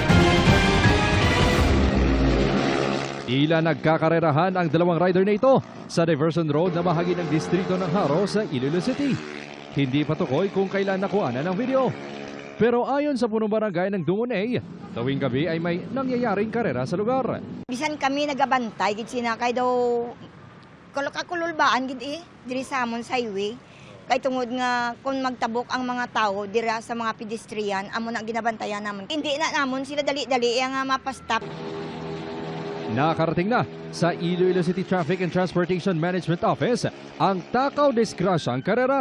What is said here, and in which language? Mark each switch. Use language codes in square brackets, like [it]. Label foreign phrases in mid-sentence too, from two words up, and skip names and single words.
[tl] Tila nagkakarerahan ang dalawang rider na ito sa diversion road na bahagi ng distrito ng Haro sa Iloilo City. Hindi patukoy kung kailan nakuha ng video. Pero ayon sa punong barangay ng Dungunay, tuwing gabi ay may nangyayaring karera sa lugar. [hil] Bisan kami nagabantay, gid sinakay daw kakululbaan gid diri sa amon sa highway. Kay tungod nga kung magtabok ang mga tao dira sa mga pedestrian, amo na ginabantayan namon. Hindi na namon sila dali-dali nga mapastop. [tl] Nakarating na sa Iloilo City Traffic and Transportation Management Office ang takaw disgrasyang karera.